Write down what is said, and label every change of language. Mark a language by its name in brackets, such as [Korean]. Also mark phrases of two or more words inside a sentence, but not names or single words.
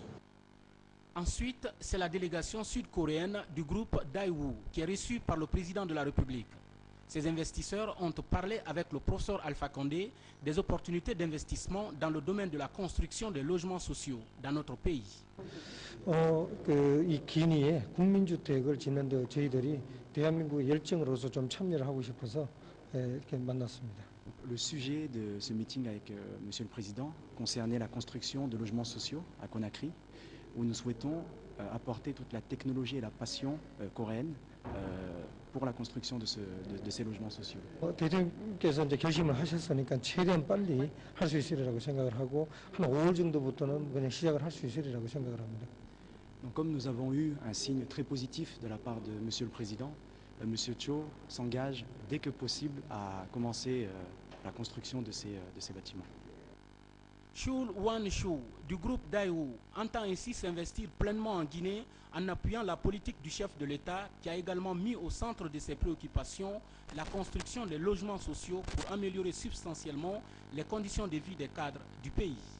[French] Ensuite, c'est la délégation sud-coréenne du groupe Daewoo qui est reçue par le président de la République. Ces investisseurs ont parlé avec le professeur Alpha Condé des opportunités d'investissement dans le domaine de la construction des logements sociaux dans notre pays. [Korean] 이 기니에 국민주택을 짓는 데 저희들이 대한민국의 열정으로서 좀 참여를 하고 싶어서 이렇게 만났습니다. [French] Le sujet de ce meeting avec Monsieur le Président concernait la construction de logements sociaux à Conakry, où nous souhaitons apporter toute la technologie et la passion coréenne pour la construction de ces logements sociaux. [Korean] 대통령께서 이제 결심을 하셨으니까 최대한 빨리 할 수 있으리라고 생각을 하고 한 5월 정도부터는 그냥 시작을 할 수 있으리라고 생각을 합니다. [French] Donc, comme nous avons eu un signe très positif de la part de Monsieur le Président, Monsieur Cho s'engage dès que possible à commencer la construction de ces bâtiments. Chul Wan-Chou du groupe Daewoo entend ainsi s'investir pleinement en Guinée en appuyant la politique du chef de l'État qui a également mis au centre de ses préoccupations la construction des logements sociaux pour améliorer substantiellement les conditions de vie des cadres du pays.